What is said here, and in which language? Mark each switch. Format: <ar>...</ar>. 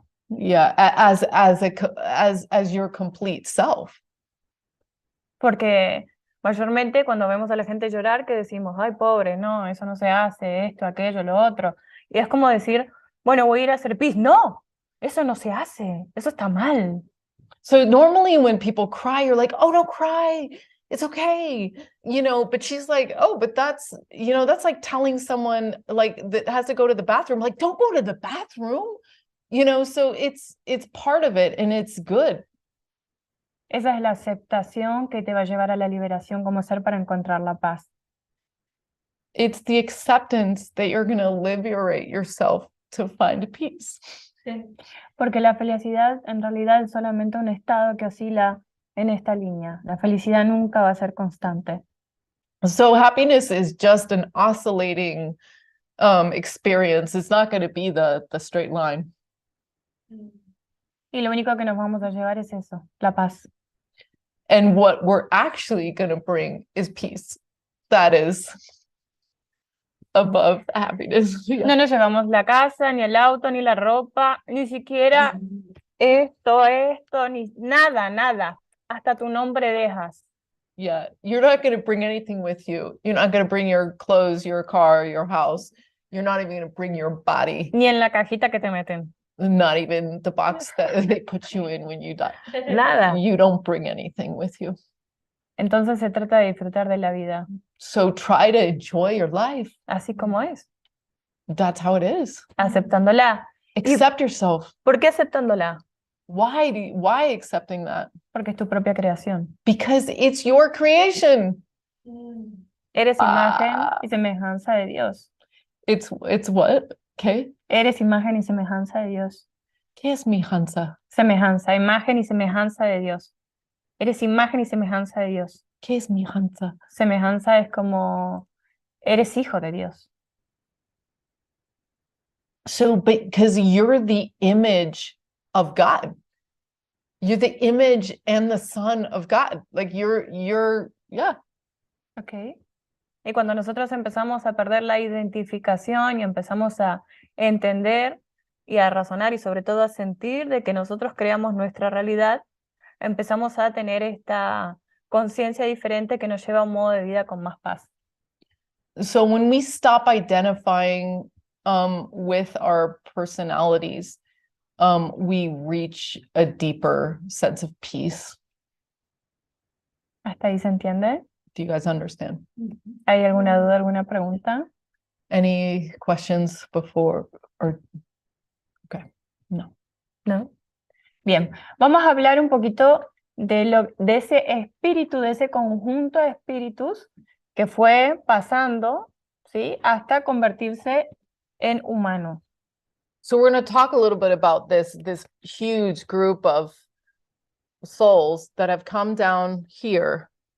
<en>yeah, as your complete self.</en> <es>Porque mayormente cuando vemos a la gente llorar, que decimos, ay, pobre, no, eso no se hace, esto, aquello, lo otro. Y es como decir, bueno, voy a ir a hacer pis. No, eso no se hace, eso está mal.</es> <en>So normally when people cry, you're like, oh, don't cry. It's okay. But she's like, oh, but that's like telling someone like that has to go to the bathroom, like, don't go to the bathroom. So it's part of it and it's good.</en> <es>Esa es la aceptación que te va a llevar a la liberación como ser para encontrar la paz.</es> <en>It's the acceptance that you're going to liberate yourself to find peace.</en> <es>Sí. Porque la felicidad en realidad es solamente un estado que oscila en esta línea. La felicidad nunca va a ser constante.</es> <en>So happiness is just an oscillating experience. It's not going to be the straight line.</en> <es>Y lo único que nos vamos a llevar es eso, la paz.</es> <en>And what we're actually going to bring is peace. That is above happiness. Yeah.</en> <es>No nos llevamos la casa, ni el auto, ni la ropa, ni siquiera esto, ni nada. Hasta tu nombre dejas.</es> <en>Yeah, you're not going to bring anything with you. You're not going to bring your clothes, your car, your house. You're not even going to bring your body.</en> <es>Ni en la cajita que te meten.</es> <en>Not even the box that they put you in when you die.</en> <es>Nada.</es> <en>You don't bring anything with you.</en> <es>Entonces se trata de disfrutar de la vida,</es> <en>So try to enjoy your life.</en> <es>así como es,</es> <en>That's how it is.</en> <es>aceptándola.</es> <en>Accept yourself.</en> <es>¿Por qué aceptándola?</es> <en>Why accepting that?</en> <es>Porque es tu propia creación.</es> <en>Because it's your creation.</en> <es>Eres imagen y semejanza de Dios.</es> <en>It's what? Okay.</en> <es>Eres imagen y semejanza de Dios. ¿Qué es mi Hansa? Semejanza, imagen y semejanza de Dios. Eres imagen y semejanza de Dios. ¿Qué es mi Hansa? Semejanza es como eres hijo de Dios.</es> <en>So, because you're the image of God. You're the image and the son of God. Like you're yeah. Okay.</en> <es>Y cuando nosotros empezamos a perder la identificación y empezamos a entender y a razonar y sobre todo a sentir de que nosotros creamos nuestra realidad, empezamos a tener esta conciencia diferente que nos lleva a un modo de vida con más paz.</es> <en>So when we stop identifying with our personalities, we reach a deeper sense of peace.</en> <es>¿Hasta ahí se entiende?</es> <en>Do you guys understand?</en> <es>¿Hay alguna duda, alguna pregunta?</es> <en>Any questions before or okay?</en> <es>No. ¿No? Bien, vamos a hablar un poquito de ese espíritu, de ese conjunto de espíritus que fue pasando, ¿sí? Hasta convertirse en humano.</es> <en>So we're going to talk a little bit about this huge group of souls that have come down here</en>